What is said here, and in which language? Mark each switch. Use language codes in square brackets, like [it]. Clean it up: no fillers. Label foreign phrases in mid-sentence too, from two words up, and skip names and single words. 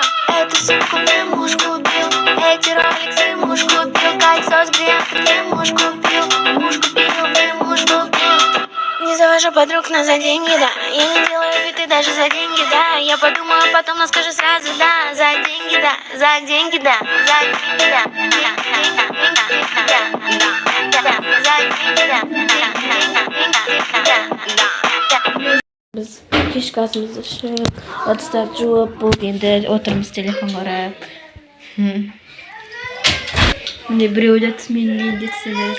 [ru] Эту сумку мне муж купил, эти роликсы муж купил, кольцо с бриллиантом мне муж купил, мне муж купил. Не завожу подруг, но за деньги, да. Я не делаю вид и даже за деньги, да. Я подумаю, потом, но скажу сразу, да. За деньги, да, за деньги, да, за деньги, да. [kk] Biz kешкі асымызды ішіп, ыдыстарды жуып, болып енді отырмыз телефон қарап. Міне біреу дәтіс менен дәтісілер.